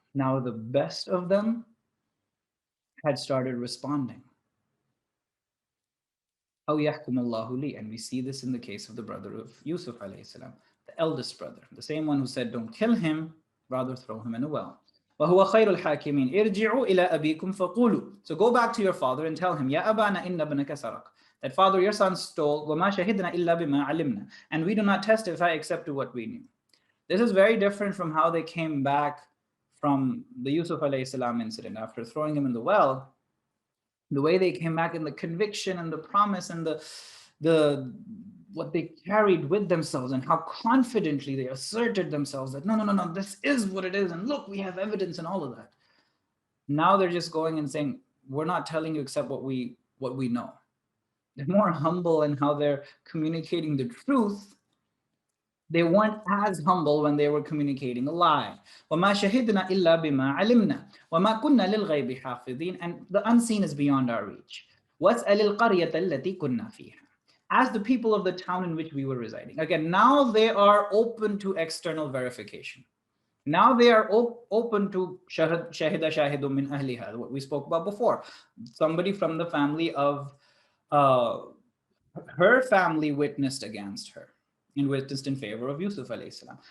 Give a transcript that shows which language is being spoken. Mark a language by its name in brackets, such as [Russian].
[English] Now the best of them had started responding. [Arabic] أو يحكم الله لي, [English] and we see this in the case of the brother of Yusuf alayhi salam, the eldest brother, the same one who said, "Don't kill him, rather throw him in a well." [Arabic] وهو خير الحاكمين ارجعوا إلى أبيكم فقولوا. [English] So go back to your father and tell him, [Arabic] يا أبانا إن ابنك سرق, [English] that father, your son stole, [Arabic] وما شهدنا إلا بما علمنا, [English] and we do not testify except to what we knew. This is very different from how they came back from the Yusuf alayhi salam incident after throwing him in the well. The way they came back, in the conviction and the promise and the what they carried with themselves, and how confidently they asserted themselves that no, this is what it is, and look, we have evidence and all of that. Now they're just going and saying, we're not telling you except what we know. They're more humble in how they're communicating the truth. They weren't as humble when they were communicating a lie. [Arabic] وَمَا شَهِدْنَا إِلَّا بِمَا عَلِمْنَا وَمَا كُنَّا لِلْغَيْبِ حَافِظِينَ, [English] and the unseen is beyond our reach. [Arabic] وَاسْأَلِ الْقَرْيَةَ الَّتِي كُنَّا فِيهَا, [English] as the people of the town in which we were residing. Again, now they are open to external verification. Now they are open to shahida shahidun min ahliha, what we spoke about before. Somebody from the family of her family witnessed against her and witnessed in favor of Yusuf alayhi salam.